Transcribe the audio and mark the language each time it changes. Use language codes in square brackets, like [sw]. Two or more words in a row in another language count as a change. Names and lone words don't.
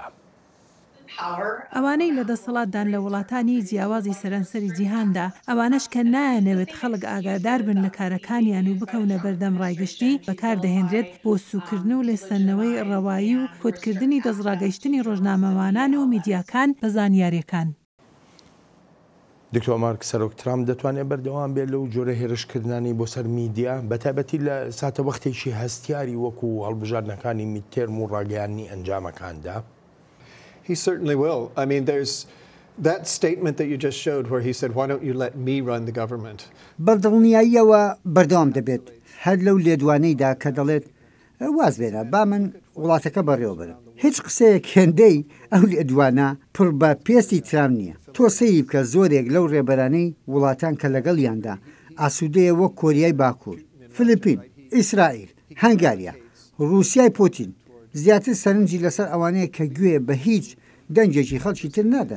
[ckb] ئەوانەی لە دەسەڵاتدان لە وڵاتانی جیاوازی سەرانسەری جیهاندا ئەوانش کە نایەنەوێت خەڵک ئاگادار بن لە کارەکانیان و بکەونە بەردەم ڕایگەشتی بەکاردەهێنرێت بۆ سوکردن و لێسەنەوەی ڕەوایی و کۆتکردنی دەستڕاگەیشتنی ڕۆژنامەوانان و میدیاکان بە زانیاریەکان. دکتۆر مارک سەرۆک ترامپ دەتوانێت بەردەوام بێت لەو جۆرە هێرشکردنانی بۆ سەر میدیا بەتایبەتی لە ساتە وەختێکی هەستیاری وەکو هەڵبژاردنەکانی میدتێرم و ڕاگەیاندنی ئەنجامەکاندا؟ [en] He certainly will. I mean, there's that statement that you just showed where he said, why don't you let me run the government? [ckb] بەردڵنیاییەوە بەردەوام دەبێت هەر لەو لێدوانەیدا کە دەڵێت واز بێنە با من وڵاتەکە بەڕێوە بەرم. هیچ قسەیەک هێندەی ئەو لێدوانە پڕ بە پێستی ترام نییە. تۆ سەیری بکە زۆرێک لەو ڕێبەرانەی وڵاتان کە لەگەڵیاندا ئاسوودەیە وەک کۆریای باکوور، فلیپین، ئیسرائیل، هەنگاریا، رووسیای پۆتین زیاتر سەرنجی لەسەر ئەوانەیە کە گوێ بە هیچ دەنجێکی خەڵکی تر نادەن.